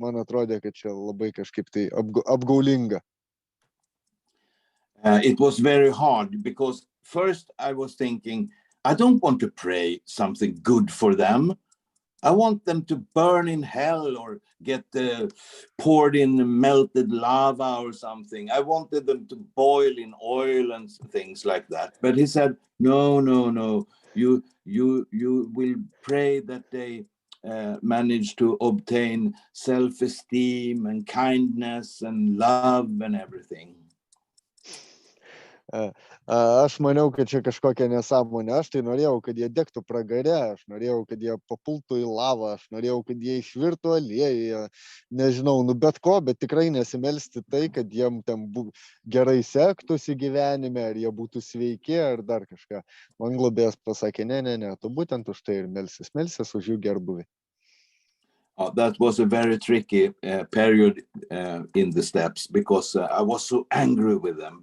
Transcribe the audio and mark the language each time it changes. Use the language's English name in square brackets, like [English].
[Lithuanian] Man atrodė, kad čia labai kažkaip tai apgaulinga. [English] It was very hard because first I was thinking, I don't want to pray something good for them. I want them to burn in hell or get poured in melted lava or something. I wanted them to boil in oil and things like that. But he said, no. You will pray that they manage to obtain self-esteem and kindness and love and everything. [Lithuanian] Aš maniau, kad čia kažkokia nesąmonė. Aš tai norėjau, kad jie degtų pragare, aš norėjau, kad jie papultų į lavą, aš norėjau, kad jie išvirtų aliejuje, nežinau, bet ko, bet tikrai nesimelsti tai, kad jiem ten gerai sektųsi gyvenime, ar jie būtų sveiki, ar dar kažką. Man globėjas pasakė, ne, tu būtent už tai ir melsis už jų gerbuvį. [English] That was a very tricky period in the steps because I was so angry with them.